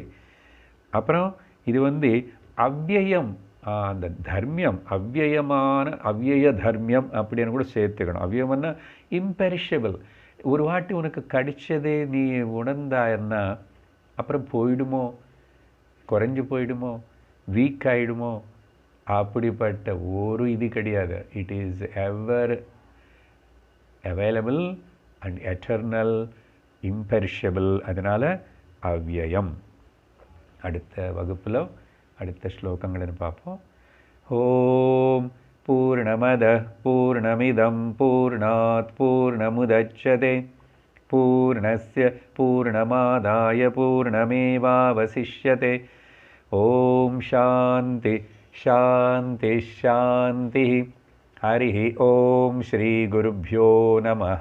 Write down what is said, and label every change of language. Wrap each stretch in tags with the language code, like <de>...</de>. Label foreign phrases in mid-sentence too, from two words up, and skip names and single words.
<ta>அப்புறம் இது அவ்யயம், அந்த தர்மியம் அவ்யயமான அவ்யய தர்மியம் அப்படின்னு கூட சேர்த்துக்கணும். அவ்யயம்னா இம்பெரிஷபிள். ஒரு வாட்டி உனக்கு கடிச்சதே நீ உணர்ந்தாயன்னா அப்புறம் போயிடுமோ, குறைஞ்சி போயிடுமோ, வீக் ஆகிடுமோ, அப்படிப்பட்ட ஒரு இது கிடையாது.</ta> <en>It is ever available and eternal, இம்பெரிஷபிள்.</en> <ta>அதனால் அவ்யயம். அடுத்த வகுப்பில் அடுத்த ஸ்லோகங்கள்னு பார்ப்போம்.</ta> <sa>ओम् पूर्णमदः पूर्णमिदं पूर्णात् पूर्णमुदच्यते पूर्णस्य पूर्णमादाय पूर्णमेवावशिष्यते. ओम् शान्तिः शान्तिः शान्तिः. हरिः ओम् श्री गुरुभ्यो नमः.</sa>